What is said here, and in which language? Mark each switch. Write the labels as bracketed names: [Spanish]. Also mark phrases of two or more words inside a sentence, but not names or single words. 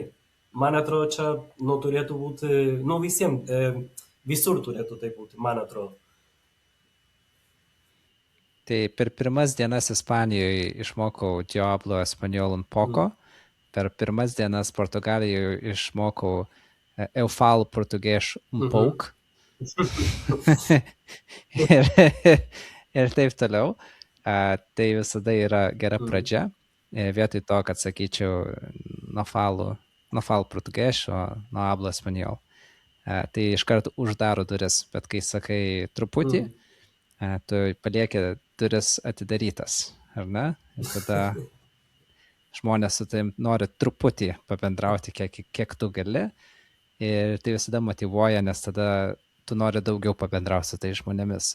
[Lithuanian] Man atrodo, čia turėtų būti, visiems, visur turėtų tai būti, man atrodo. Tai per pirmas dienas Ispanijoje išmokau [Spanish] Diablo Español un poco, [Lithuanian] per pirmas dienas Portugalijoje išmokau [Portuguese] Eu falo português un pouco. [Lithuanian] ir taip toliau. Tai visada yra gera pradžia. Vietoj to, kad sakyčiau, [Portuguese] no falo português, [Spanish] o no hablo español. [Lithuanian] Tai iš karto uždaro duris, bet kai sakai truputį, tu palieki duris atidarytas, ar ne? Ir tada žmonės su tavim nori truputį pabendrauti, kiek tu gali. Ir tai visada motyvuoja, nes tada tu nori daugiau pabendrauti su tai žmonėmis.